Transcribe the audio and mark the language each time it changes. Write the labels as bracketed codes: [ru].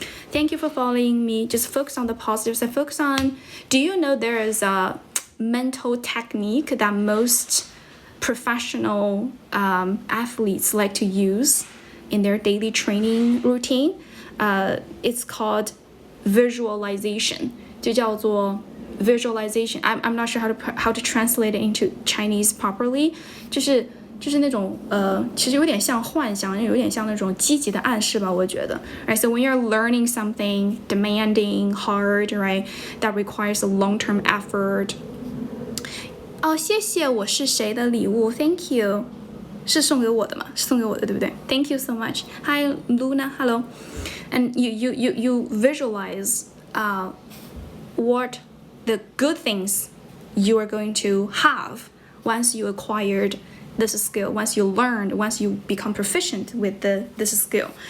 [en] Thank you for following me. Just focus on the positives. I focus on. Do you know there is a mental technique that most professional athletes like to use in their daily training routine? It's called visualization. [zh] 就叫做 visualization. [en] I'm not sure how to translate it into Chinese properly. [zh] 就是那种其实有点像幻想，有点像那种积极的暗示吧，我觉得。 [en] Right, so when you're learning something demanding, hard, right, that requires a long-term effort. [zh] 哦，谢谢我是谁的礼物 ， [en] Thank you， [zh] 是送给我的吗？是送给我的，对不对 ？ [en] Thank you so much. Hi Luna, hello. And you visualize what the good things you are going to have once you acquired this skill, once you learned, once you become proficient with this skill.